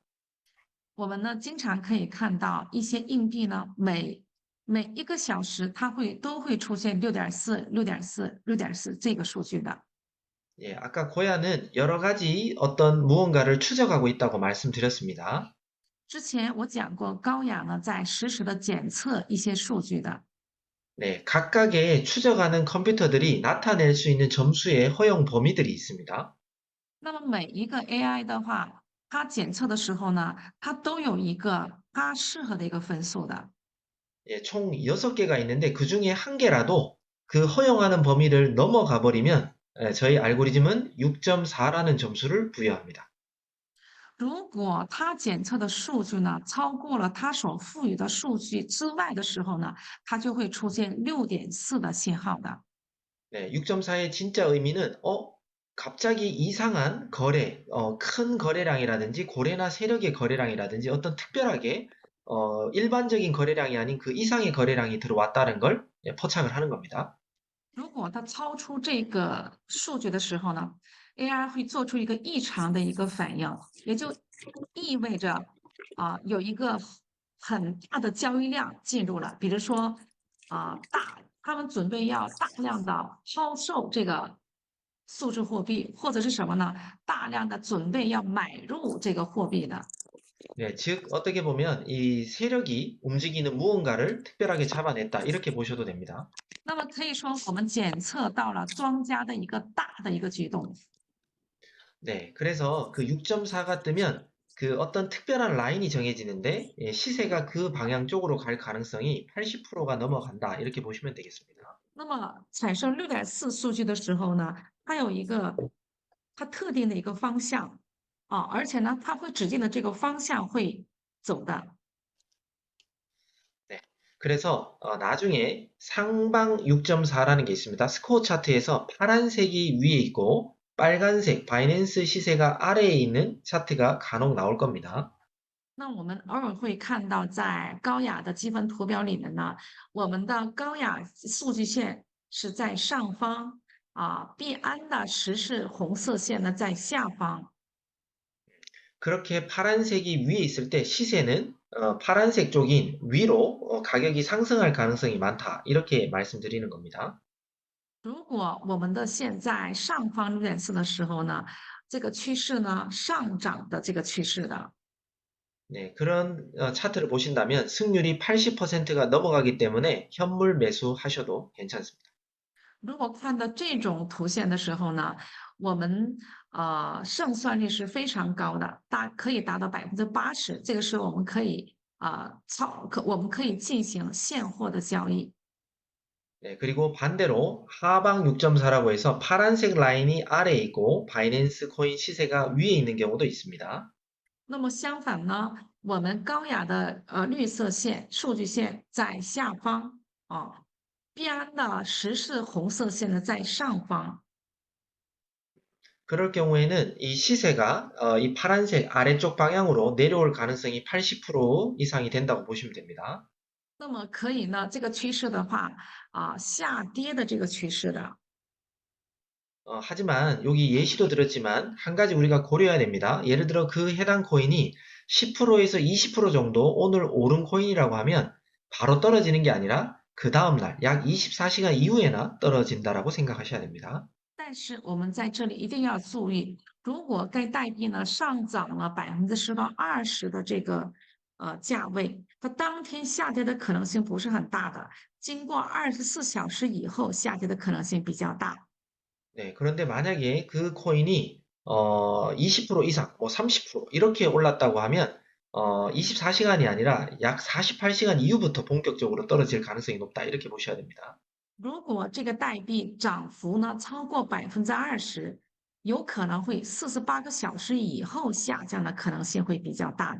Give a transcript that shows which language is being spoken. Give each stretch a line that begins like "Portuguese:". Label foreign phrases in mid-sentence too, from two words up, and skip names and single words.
Chinese: 我们呢，经常可以看到一些硬币呢，每一个小时都会出现6.4、6.4、6.4这个数据的。
Korean: 예, 아까 고야는 여러 가지 어떤 무언가를 추적하고 있다고 말씀드렸습니다.
Chinese: 之前我讲过，高雅呢在实时的检测一些数据的。
Korean: 네, 각각의 추적하는 컴퓨터들이 나타낼 수 있는 점수의 허용 범위들이 있습니다.
Chinese: 那么每一个 AI 的话， 它检测的时候呢，它都有一个它适合的一个分数的。
Korean: 예, 총 6개가 있는데 그 중에 한 개라도 그 허용하는 범위를 넘어가 버리면 저희 알고리즘은 6.4라는 점수를 부여합니다.
Chinese: 如果它检测的数据呢超过了它所赋予的数据之外的时候呢，它就会出现6.4的信号的。
Korean: 네, 6.4의 진짜 의미는 갑자기 이상한 거래, 큰 거래량이라든지 고래나 세력의 거래량이라든지 어떤 특별하게 일반적인 거래량이 아닌 그 이상의 거래량이 들어왔다는 걸 포착을 하는 겁니다.
Chinese: 如果它超出这个数据的时候呢，AI 会做出一个异常的一个反应，也就意味着有一个很大的交易量进入了，比如说他们准备要大量的抛售这个数字货币，或者是什么呢？大量的准备要买入这个货币的。
Korean: 네, 즉 어떻게 보면 이 세력이 움직이는 무언가를 특별하게 잡아냈다 이렇게 보셔도 됩니다.
Chinese: 那么可以说，我们检测到了庄家的一个大的一个举动。
Korean: 네, 그래서 그 6.4가 뜨면 그 어떤 특별한 라인이 정해지는데 시세가 그 방향 쪽으로 갈 가능성이 80%가 넘어간다 이렇게 보시면 되겠습니다.
Chinese: 那么产生6.4数据的时候呢，它有一个它特定的一个方向而且呢，它会指定的这个方向会走的。
Korean: 네, 그래서 나중에 상방 6.4라는 게 있습니다. 스코어 차트에서 파란색이 위에 있고 빨간색 바이낸스 시세가 아래에 있는 차트가 간혹 나올 겁니다.
Chinese: 那我们偶尔会看到，在高雅的积分图表里面呢，我们的高雅数据线是在上方币安的实时红色线呢在下方。
Korean: 그렇게 파란색이 위에 있을 때 시세는 파란색 쪽인 위로 가격이 상승할 가능성이 많다. 이렇게 말씀드리는 겁니다.
Chinese: 如果我们的线在上方6.4的时候呢，这个趋势呢上涨的这个趋势的。
Korean: 네, 그런 차트를 보신다면 승률이 80%가 넘어가기 때문에 현물 매수하셔도 괜찮습니다.
Chinese: 如果看到这种图线的时候呢，我们胜算率是非常高的，可以达到80%。这个时候我们可以我们可以进行现货的交易。
Korean: 네, 그리고 반대로 하방 6.4라고 해서 파란색 라인이 아래에 있고 바이낸스 코인 시세가 위에 있는 경우도 있습니다.
Chinese: 那么相反呢，我们高雅的绿色线数据线在下方币安的实时红色线呢在上方。
Korean: 그럴 경우에는 이 시세가 이 파란색 아래쪽 방향으로 내려올 가능성이 80% 이상이 된다고 보시면 됩니다.
Chinese: 那么可以呢，这个趋势的话下跌的这个趋势的。
Korean: 하지만 여기 예시도 들었지만 한 가지 우리가 고려해야 됩니다. 예를 들어 그 해당 코인이 10%에서 20% 정도 오늘 오른 코인이라고 하면 바로 떨어지는 게 아니라 그 다음날 약 24시간 이후에나 떨어진다라고 생각하셔야 됩니다.
Chinese: 但是我们在这里一定要注意，如果该代币呢上涨了10%到20%的这个价位，它当天下跌的可能性不是很大的，经过24小时以后下跌的可能性比较大。
Korean: 네, 그런데 만약에 그 코인이 20% 이상, 뭐 30% 이렇게 올랐다고 하면 24시간이 아니라 약 48시간 이후부터 본격적으로 떨어질 가능성이 높다 이렇게 보셔야 됩니다.
Chinese: 如果这个代币涨幅呢超过20%，有可能会48个小时以后下降的可能性会比较大的。